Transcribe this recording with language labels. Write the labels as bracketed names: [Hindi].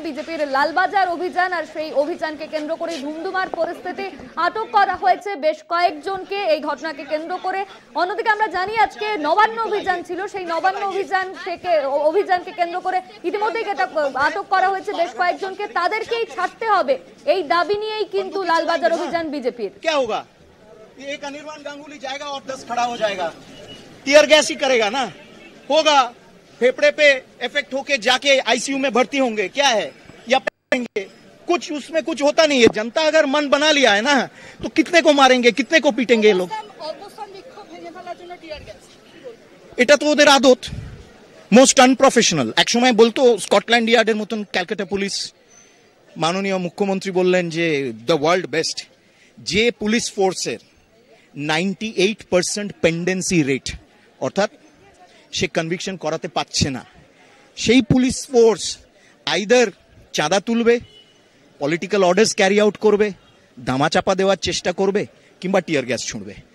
[Bangla] বিজেপির লালবাজার অভিযান, আর সেই অভিযানকে কেন্দ্র করে ধুমধুমার পরিস্থিতি, আটক করা হয়েছে বেশ কয়েকজনকে এই ঘটনাকে কেন্দ্র করে। অন্যদিকে আমরা জানি আজকে নবান্ন অভিযান ছিল, সেই নবান্ন অভিযানকে কেন্দ্র করে ইতিমধ্যেই আটক করা হয়েছে বেশ কয়েকজনকে, তাদেরকেই ছাড়তে হবে এই দাবি নিয়েই কিন্তু লালবাজার অভিযান বিজেপির। [Hindi] क्या होगा? एक अनिर्बान गांगुली जाएगा और 10 खड़ा हो जाएगा, टीयर गैस ही करेगा ना, होगा फेफड़े पे इफेक्ट होके जाके आईसीयू में भर्ती होंगे, क्या है या कुछ उसमें कुछ होता नहीं है। जनता अगर मन बना लिया है ना, तो कितने को मारेंगे, कितने को पीटेंगे ये लोग। [Bangla] এটা তো ওদের আদত, [English] Most unprofessional. [Bangla] এক সময় বলতো স্কটল্যান্ড ইয়ার্ডের মতন ক্যালকাটা পুলিশ, মাননীয় মুখ্যমন্ত্রী বললেন যে [English] The world best. [Bangla] যে পুলিশ ফোর্সের 98% পেন্ডেন্সি রেট, অর্থাৎ সে কনভিকশন করাতে পারছে না, সেই পুলিশ ফোর্স আইদার চাঁদা তুলবে, পলিটিক্যাল অর্ডার্স ক্যারি আউট করবে, ধামাচাপা দেওয়ার চেষ্টা করবে, কিংবা টিয়ার গ্যাস ছুঁড়বে।